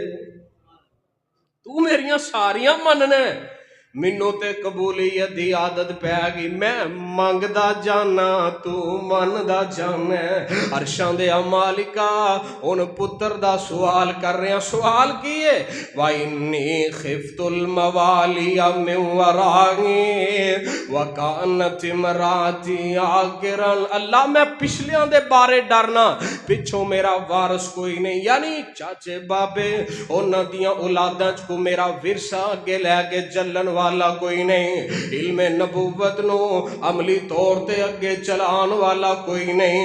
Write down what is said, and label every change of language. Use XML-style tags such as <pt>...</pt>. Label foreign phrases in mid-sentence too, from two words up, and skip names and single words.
<pa>تو میریاں ساریاں منناں، مینوں تے قبولیت دی عادت پے گئی. میں منگدا جاناں، تو مندا جاناں. عرشاں دے مالکا ہن پتر دا سوال کر رہے. سوال کی ہے?</pa> <ar>وإني خفت الموالي من ورائي وكانت امرأتي عاقرا,</ar> <pa>اللہ میں پچھلیاں دے بارے ڈرنا، پچھوں میرا وارث کوئی نہیں، یعنی چاچے بابے انہاں دیاں اولاداں چ کو میرا ورثہ اگے لیکے چلن والا کوئی نہیں، علمِ نبوت نوں عملی طور تے اگے چلان والا کوئی نہیں.</pa>